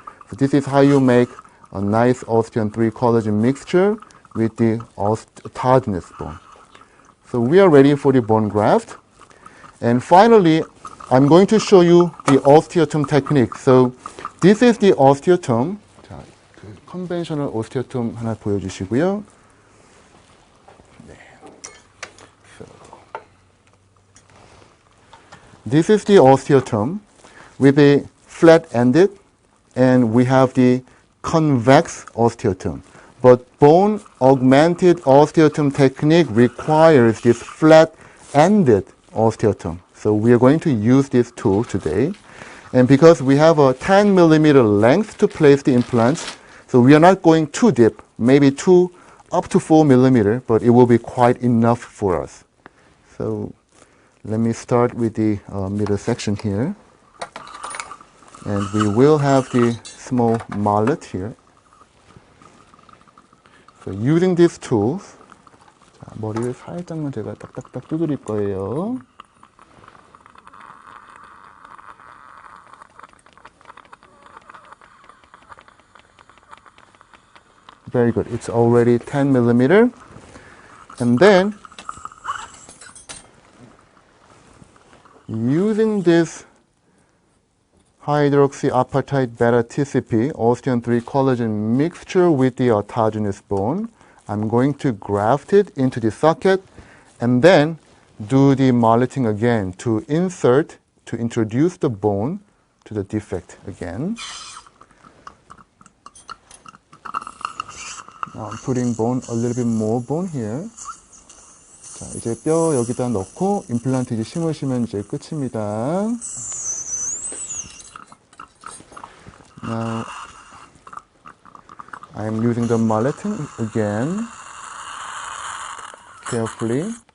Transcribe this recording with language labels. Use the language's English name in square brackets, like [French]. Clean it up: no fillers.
[English] So this is how you make a nice osteon 3 collagen mixture with the autogenous bone. So we are ready for the bone graft. And finally, I'm going to show you the osteotome technique. So this is the osteotome. [Korean] 자, 그 컨벤셔널 오스티오톰 하나 보여주시고요. 네. [English] So, this is the osteotome with a flat-ended, and we have the convex osteotome. But bone augmented osteotome technique requires this flat-ended osteotome. So we are going to use this tool today. And because we have a 10 millimeter length to place the implants, so we are not going too deep, maybe up to 4 millimeter, but it will be quite enough for us. So let me start with the middle section here. And we will have the small mallet here. So using these tools, [Korean] 자, 머리를 살짝만 제가 딱딱딱 두드릴 거예요. [English] Very good. It's already 10 millimeter. And then, using this hydroxyapatite beta-TCP, osteon 3 collagen mixture with the autogenous bone, I'm going to graft it into the socket and then do the molleting again to introduce the bone to the defect again. Now I'm putting a little bit more bone here. [Korean] 자, 이제 뼈 여기다 넣고 임플란트 이제 심으시면 이제 끝입니다. [English] Now I am using the molleting again. Carefully.